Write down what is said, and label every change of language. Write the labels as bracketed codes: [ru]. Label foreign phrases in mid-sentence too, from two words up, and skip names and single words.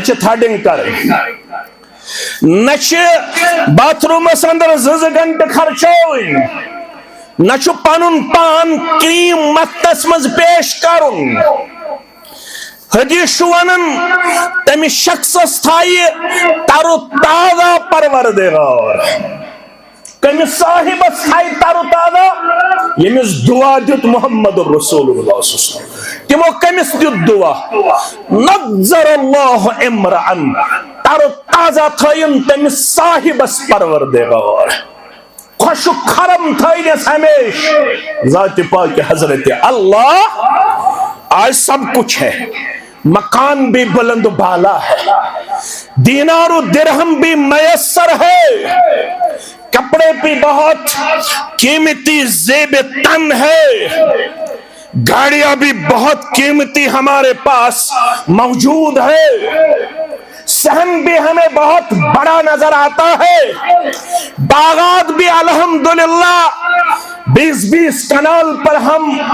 [ks] چھِ تھڈنگ کرٕنۍ نہ چھِ باتھ روٗمس انٛدر 2 گنٹہٕ خرچاوٕنۍ نہ چھُ پنُن پان کرٛیٖم متھنس منٛز پیش کرُن حدیث چھُ ونان تمہِ شخصس تھایہِ ترو تازہ پروردگار کٔمِس صاحبس تھایہِ ترو تازہ ییٚمِس دعا دیُت محمد [ar] رسول اللہ صلی اللہ علیہ وسلم [ks] تِمو کٔمِس دیُت دعا [ar] نضر اللہ امرأن [ks] ترو تازہ تھٲیِن تٔمِس صاحبس پروردگار خوشک خرم تھٲینس ہمیشہ ذات [ur] پاک حضرت اللہ آج سب کچھ ہے مکان بھی بلند بالا ہے دینار و درہم بھی میسر ہے کپڑے بھی بہت قیمتی زیب تن ہے گاڑیاں بھی بہت قیمتی ہمارے پاس موجود ہے صحن بھی ہمیں بہت بڑا نظر آتا ہے باغات بھی الحمدللہ 20 کنال پر ہم